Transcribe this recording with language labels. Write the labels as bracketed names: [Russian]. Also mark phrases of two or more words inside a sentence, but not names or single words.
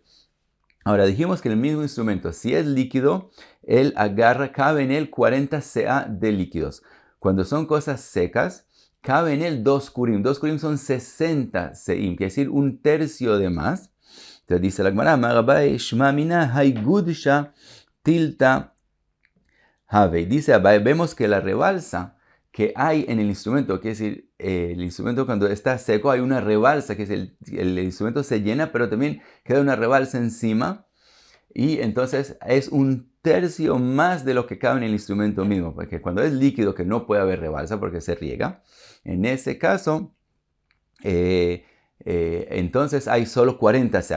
[Spanish] Ahora dijimos que el mismo instrumento, si es líquido, él cabe en él 40 se'a de líquidos. Cuando son cosas secas, cabe en él 2 kurim. 2 kurim son 60 se'im, quiere decir un tercio de más. Entonces dice la Gemara, [Aramaic] מדאביי שמע מינה הא גודשא תילתא הוי. [Spanish] Dice Abai, vemos que la rebalsa que hay en el instrumento, quiere decir, el instrumento cuando está seco hay una rebalsa, que es el instrumento se llena, pero también queda una rebalsa encima, y entonces es un tercio más de lo que cabe en el instrumento mismo, porque cuando es líquido, que no puede haber rebalsa porque se riega, en ese caso, entonces hay solo 40 se'a.